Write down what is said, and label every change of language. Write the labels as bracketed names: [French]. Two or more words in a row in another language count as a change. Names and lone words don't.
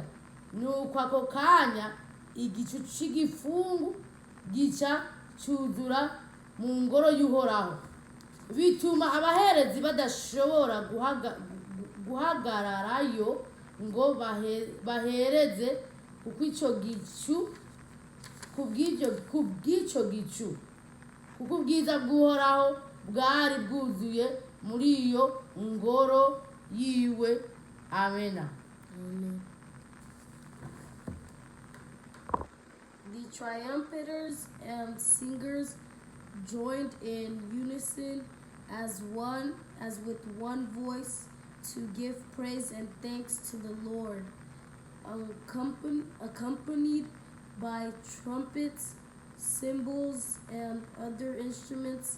[Rundi] Nuko ako kanya igicu cy'igifungu gica cyuzura mu ngoro y'Uhoraho, bituma abaherezi badashobora guhagararayo ngo bahereze, kuko kubw'icyo gicu, kuko ubwiza bw'Uhoraho bwari bwuzuye muri iyo ngoro yiwe. Amena. [English] The triumphers and singers joined in unison as with one voice to give praise and thanks to the Lord, accompanied by trumpets, cymbals, and other instruments.